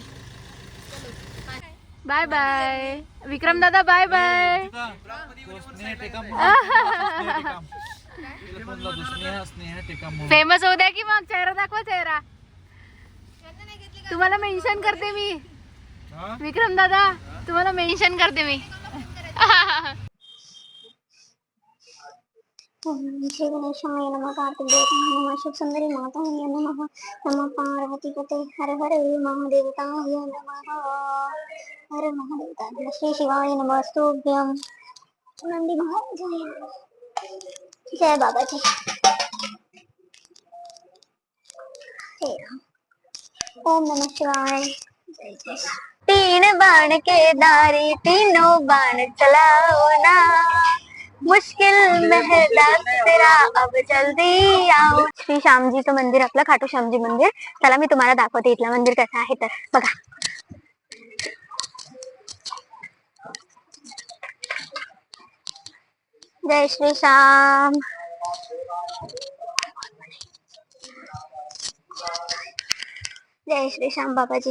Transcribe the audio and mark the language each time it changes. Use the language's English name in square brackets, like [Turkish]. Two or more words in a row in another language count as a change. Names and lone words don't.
[English] bye bye [Marathi] विक्रम दादा. [English] bye bye. [Marathi] फेमस होऊ द्या की मग. चेहरा दाखवा. चेहरा तुम्हाला मेन्शन करते मी. विक्रम दादा, तुम्हाला मेन्शन करते मी. [Sanskrit] श्री गणेशाय नमः. कार्तिक देवताय नमः. शिव सुंदरी माताय नमः. नमः पार्वती पते. हर हर महादेवताय नमः. हर महादेवताय नमः. श्री शिवाय नमस्तुभ्यं. नंदी महाराजाय नमः. [Hindi] जय बाबा जी. [Sanskrit] ओम नमः शिवाय. [Hindi] जय जय. तीन बाण के दारी तीनों बाण चलाओ ना. मुश्किल महला तेरा अब जल्दी आओ. [Marathi] श्री श्यामजीचं मंदिर, आपलं खाटू श्यामजी मंदिर. चला मी तुम्हाला दाखवते इथलं मंदिर कसं आहे तर बघा. [Hindi] जय श्री श्याम. जय श्री श्याम बाबाजी.